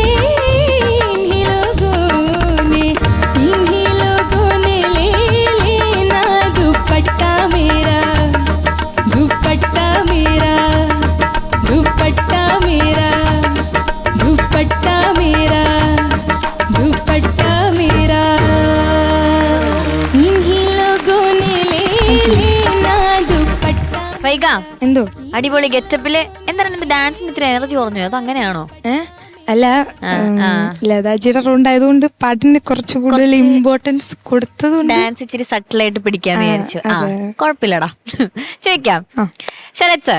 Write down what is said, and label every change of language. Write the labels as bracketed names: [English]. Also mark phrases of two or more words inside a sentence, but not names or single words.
[Hindi] इन्हीं लोगों ने, इन्हीं लोगों ने ले लेना दुपट्टा मेरा, दुपट्टा मेरा, दुपट्टा मेरा, दुपट्टा मेरा, दुपट्टा मेरा, इन्हीं लोगों ने ले लेना दुपट्टा। വൈക [Malayalam] എന്തോ അടിപൊളി ഗെറ്റപ്പില് എന്താണ് ഡാൻസിന് ഇത്ര എനർജി കുറഞ്ഞു, അതോ അങ്ങനെയാണോ? അല്ല, ലതാജിയുടെ റൗണ്ട് ആയതുകൊണ്ട് പാട്ടിന് കുറച്ച് കൂടുതൽ ഇമ്പോർട്ടൻസ് കൊടുത്തതുകൊണ്ട് ഡാൻസ് ഇച്ചിരി സട്ടിലായിട്ട് പിടിക്കാന്ന് വിചാരിച്ചു. കുഴപ്പമില്ലടാ, ചോദിക്കാം. ശരത് സാർ,